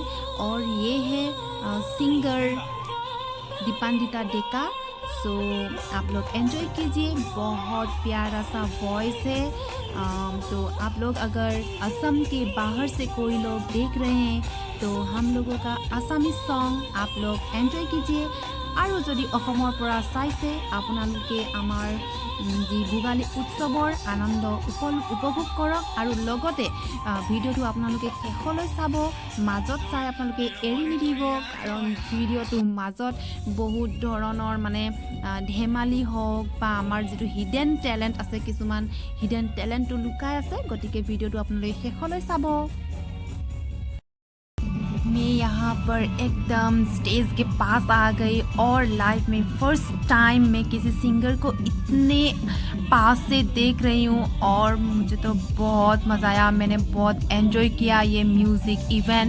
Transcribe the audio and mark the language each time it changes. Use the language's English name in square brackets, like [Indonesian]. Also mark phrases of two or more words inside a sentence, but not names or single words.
[Hindi] और ये है सिंगर दीपांदिता डेका। सो आप लोग एंजॉय कीजिए, बहुत प्यारा सा वॉइस है। तो आप लोग अगर असम के बाहर से कोई लोग देख रहे हैं तो हम लोगों का आसामी सॉन्ग आप लोग एंजॉय कीजिए। [Assamese] और যদি অসমৰ পৰা চাইছে আপোনালোকে আমাৰ যি ভোগালী উৎসৱৰ আনন্দ উপভোগ কৰক। আৰু লগতে ভিডিঅ'টো আপোনালোকে শেষলৈ চাব, মাজত চাই আপোনালোকে এৰি নিদিব, কাৰণ ভিডিঅ'টোৰ মাজত বহুত ধৰণৰ মানে ধেমালি হওক বা আমাৰ যিটো [English] hidden talent [Assamese] আছে, কিছুমান হিডেন টেলেণ্টটো লুকাই আছে। গতিকে ভিডিঅ'টো আপোনালোকে শেষলৈ চাব। [Hindi] मैं यहाँ पर एकदम स्टेज के पास आ गई और लाइफ में [English] first time [Hindi] मैं किसी सिंगर को इतने पास से देख रही हूँ और मुझे तो बहुत मज़ा आया। मैंने बहुत एंजॉय किया ये [English] music event.